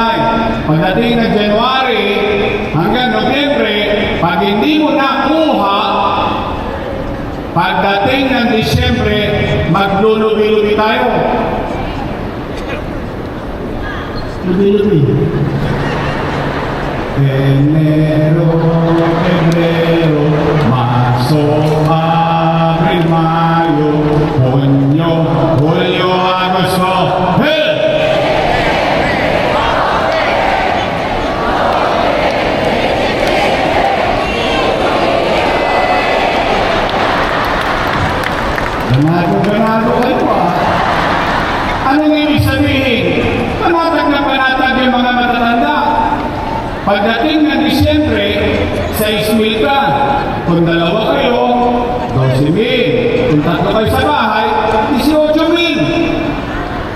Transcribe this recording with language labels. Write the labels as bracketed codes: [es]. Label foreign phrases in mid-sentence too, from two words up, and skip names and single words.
[tl] Pagdating ng January hanggang Nobyembre, pag hindi mo nakuha, pagdating ng Disyembre, maglulubi-lubi tayo. Lubi-lubi. Enero, Febrero, Marzo, Abril, Mayo, Junio, Julio, Agosto. Hey! Ganado kayo ah. Anong ibig sabihin? Panatag na panatag yung mga matatanda. Pagdating ng Disyembre, 6,000 ka. Kung dalawa kayo, 12,000. Kung tatlo kayo sa bahay, 18,000.